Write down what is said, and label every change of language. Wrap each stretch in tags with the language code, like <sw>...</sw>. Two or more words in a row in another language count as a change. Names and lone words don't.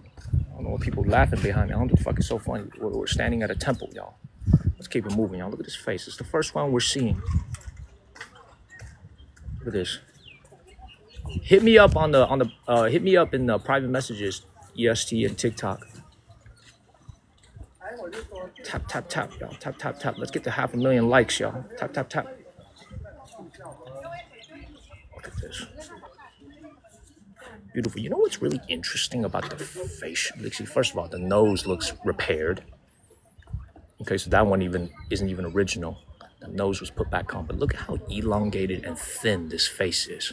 <en>I don't know what people laughing behind me. I don't know what the fuck is so funny. We're standing at a temple, y'all. Let's keep it moving, y'all. Look at this face. It's the first one we're seeing. Look at this. Hit me up on the hit me up in the private messages, EST and TikTok. Tap, tap, tap, y'all. Tap, tap, tap. Let's get to 500,000 likes, y'all. Tap, tap, tap. Look at this. Beautiful. You know what's really interesting about the face? First of all, the nose looks repaired. Okay, so that one isn't even original. The nose was put back on, but look at how elongated and thin this face is.</en>